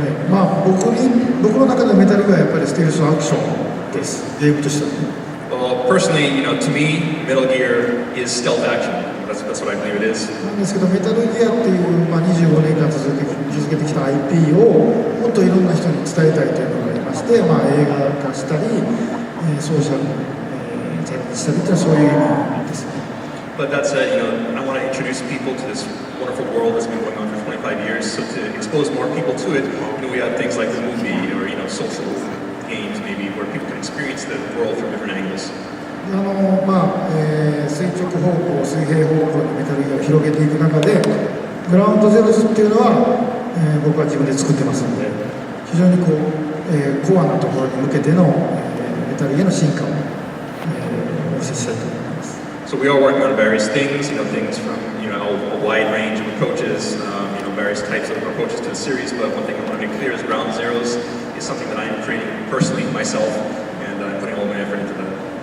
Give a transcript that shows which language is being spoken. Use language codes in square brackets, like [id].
[ja] まあ僕の中でメタルがやっぱりステルスアクションです。ゲームとしては。 [en] Well, personally, you know, to me, Metal Gear is stealth action. That's what I believe it is. [ja] なんですけど、メタルギアっていう、まあ、25年間続けてきた IP をもっといろんな人に伝えたいというのがありまして、まあ、映画化したり、ソーシャルにチャレンジしたりというのはそういう意味ですね。 [en] But that said, you know, I want to introduce people to this wonderful world that's been going on for 25 years. So to expose more people to it, you know, we have things like the movie or, you know, social games maybe where people can experience the world from different angles. [ja] まあ垂直方向、水平方向にメタルギアを広げていく中で、グラウンドゼロスっていうのは、僕は自分で作ってますので、非常にこう、コアなところに向けての、メタルギアの進化を、お見せしたいと思います。 [en] So we are working on various things, you know, things from, you know, a wide range of approaches, you know, various types of approaches to the series. But one thing I want to make clear is Ground Zeroes is something that I am creating personally myself, and I'm putting all my effort into that.